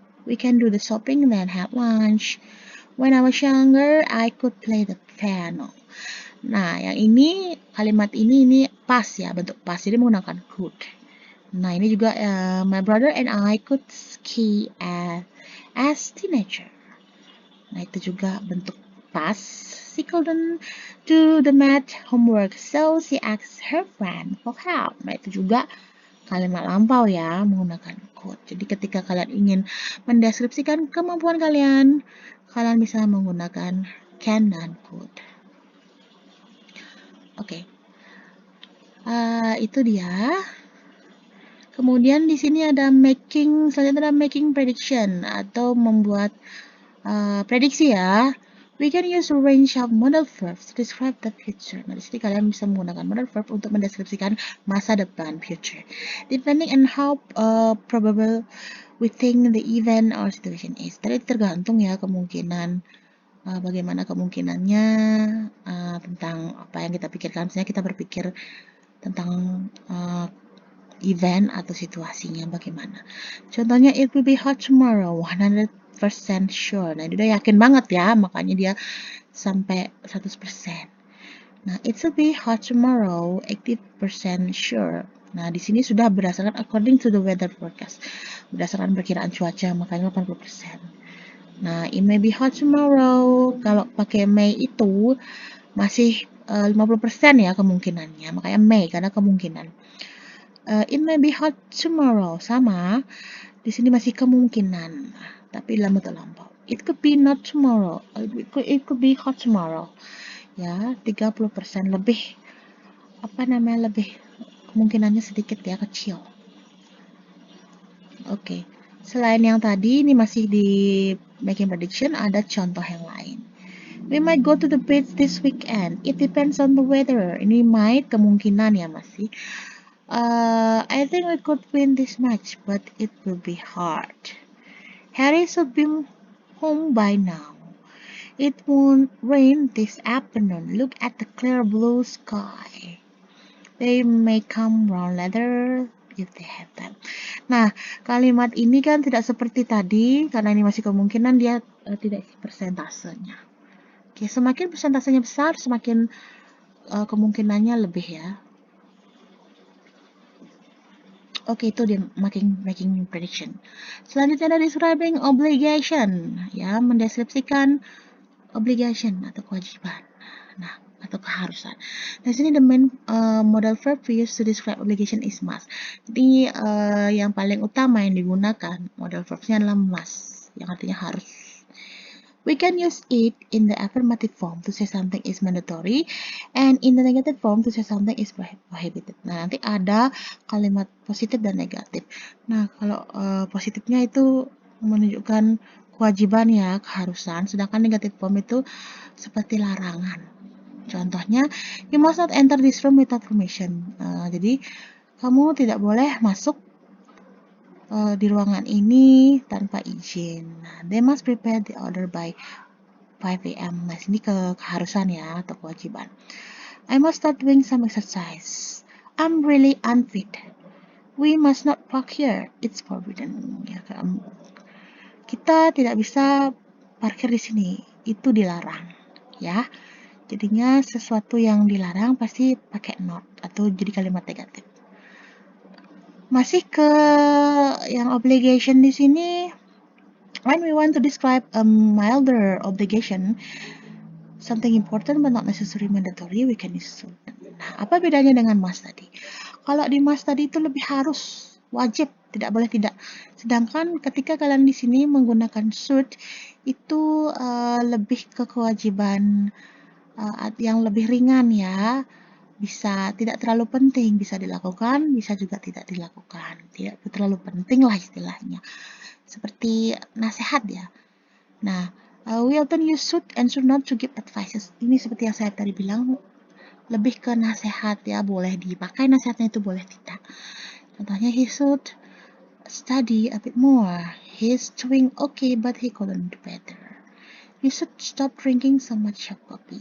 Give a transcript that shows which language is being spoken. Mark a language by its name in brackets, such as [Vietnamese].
[English] We can do the shopping and then have lunch. When I was younger, I could play the piano. [Indonesian] Nah, yang ini kalimat ini pas ya, bentuk pas. Jadi menggunakan could. Nah, ini juga [English] my brother and I could ski as teenager. [Indonesian] Nah, itu juga bentuk pas. [English] She couldn't do the math homework, so she asked her friend for help. [Indonesian] Nah, itu juga kalimat lampau ya, menggunakan could. Jadi ketika kalian ingin mendeskripsikan kemampuan kalian, kalian bisa menggunakan can dan could. Oke. Itu dia. Kemudian di sini ada selanjutnya ada making prediction atau membuat prediksi ya. [English] We can use a range of modal verbs to describe the future. [Indonesian] Nah, di sini kalian bisa menggunakan modal verb untuk mendeskripsikan masa depan, future. [English] Depending on how probable we think the event or situation is. [Indonesian] Tadi tergantung ya kemungkinan, bagaimana kemungkinannya tentang apa yang kita pikirkan. Misalnya kita berpikir tentang event atau situasinya bagaimana. [English] Contohnya, it will be hot tomorrow, 100% sure. [Indonesian] Nah, dia yakin banget ya, makanya dia sampai 100%. [English] Nah, it will be hot tomorrow, 80% sure. [Indonesian] Nah, di sini sudah berdasarkan [English] according to the weather forecast. [Indonesian] Berdasarkan perkiraan cuaca, makanya 80%. [English] Nah, it may be hot tomorrow. [Indonesian] Kalau pakai may itu masih 50% ya kemungkinannya. Makanya may karena kemungkinan. [English] It may be hot tomorrow. [Indonesian] Sama. Di sini masih kemungkinan, tapi dalam bentuk lampau. [English] It could be not tomorrow. It could be hot tomorrow. [Indonesian] Ya, 30% lebih lebih kemungkinannya sedikit ya, kecil. Oke. Selain yang tadi, ini masih di making prediction, ada contoh yang lain. [English] We might go to the beach this weekend. It depends on the weather. [Indonesian] Ini might kemungkinan ya masih. [English] I think we could win this match, but it will be hard. Harry should be home by now. It won't rain this afternoon. Look at the clear blue sky. They may come round later if they have time. [Indonesian] Nah, kalimat ini kan tidak seperti tadi karena ini masih kemungkinan dia tidak isi persentasenya. Oke, semakin persentasenya besar, semakin kemungkinannya lebih ya. Oke, itu dia making prediction. Selanjutnya ada describing obligation, ya, mendeskripsikan obligation atau kewajiban. Nah, atau keharusan. [English] Nah, sini the main modal verb used to describe obligation is must. [Indonesian] Jadi yang paling utama yang digunakan modal verbnya adalah must, yang artinya harus. [English] We can use it in the affirmative form to say something is mandatory and in the negative form to say something is prohibited. [Indonesian] Nah, nanti ada kalimat positif dan negatif. Nah, kalau positifnya itu menunjukkan kewajiban ya, keharusan, sedangkan negatif form itu seperti larangan. [English] Contohnya, you must not enter this room without permission. [Indonesian] Jadi, kamu tidak boleh masuk di ruangan ini tanpa izin. [English] Nah, they must prepare the order by 5 a.m. [Indonesian] Nah, ini keharusan ya atau kewajiban. [English] I must start doing some exercise. I'm really unfit. We must not park here. It's forbidden. [Indonesian] Ya, kita tidak bisa parkir di sini. Itu dilarang. Ya. Jadinya sesuatu yang dilarang pasti pakai not atau jadi kalimat negatif. Masih ke yang obligation di sini, [English] when we want to describe a milder obligation, something important but not necessarily mandatory, we can use should. [Indonesian] Nah, apa bedanya dengan must tadi? Kalau di must tadi itu lebih harus, wajib, tidak boleh tidak. Sedangkan ketika kalian di sini menggunakan should, itu lebih ke kewajiban yang lebih ringan ya. Bisa tidak terlalu penting, bisa dilakukan, bisa juga tidak dilakukan. Tidak terlalu penting lah istilahnya. Seperti nasihat ya. [English] Nah, we often use should and should not to give advices. [Indonesian] Ini seperti yang saya tadi bilang, lebih ke nasihat ya, boleh dipakai nasihatnya itu boleh tidak. [English] Contohnya, he should study a bit more. He's doing okay but he couldn't do better. You should stop drinking so much coffee.